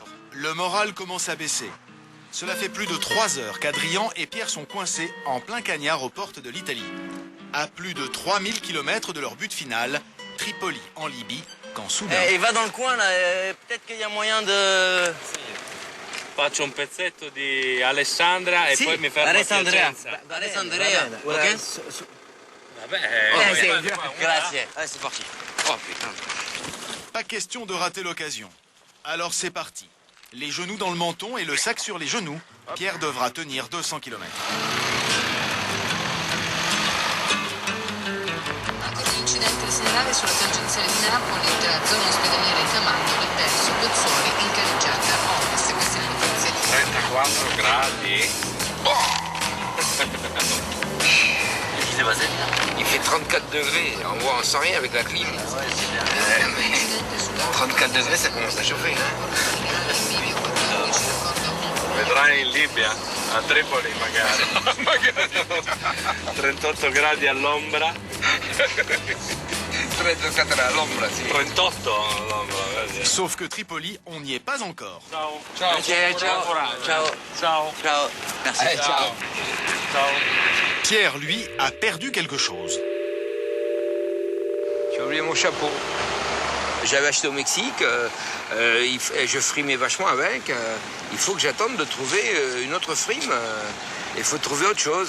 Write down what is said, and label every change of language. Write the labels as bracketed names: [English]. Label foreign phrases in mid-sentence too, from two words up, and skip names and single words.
[French] Le moral commence à baisser. Cela fait plus de 3 heures qu'Adrien et Pierre sont coincés en plein cagnard aux portes de l'Italie. À plus de 3000 km de leur but final, Tripoli en Libye, quand soudain... Et va dans le coin, là, peut-être qu'il y a moyen de... [Italian] Faccio un pezzetto di Alessandra e Sì, poi mi fermo a Alessandria. Piacenza. Alessandria, ok? Vabbè, Grazie. [French] Allez, c'est parti. Oh putain. Pas question de rater l'occasion. Alors c'est parti. Les genoux dans le menton et le sac sur les genoux, Pierre devra tenir 200 km. [Italian] Ancora un incidente da segnalare sulla tangenziale di Napoli tra zona ospedaliera e Camagnoli verso Pozzuoli in carreggiata ovest. Queste le notizie. 34 gradi. [French] Qu'est-ce qui s'est passé? Il fait 34 degrés, on sent rien avec la clim. Ouais, c'est bien. 34 degrés, ça commence à chauffer, hein? [Italian] Vedrai in Libia, a Tripoli magari. 38 gradi all'ombra. 34 all'ombra, sì. 38 all'ombra, vedi? [French] Sauf que Tripoli, on n'y est pas encore. [Italian] Ciao. Ciao. Ok, ciao. Ciao. Ciao. Ciao. [French] Merci. Allez, ciao. [Italian] Ciao. [French] Pierre, lui, a perdu quelque chose. J'ai oublié mon chapeau. J'avais acheté au Mexique, je frimais vachement avec. Il faut que j'attende de trouver une autre frime. Il faut trouver autre chose.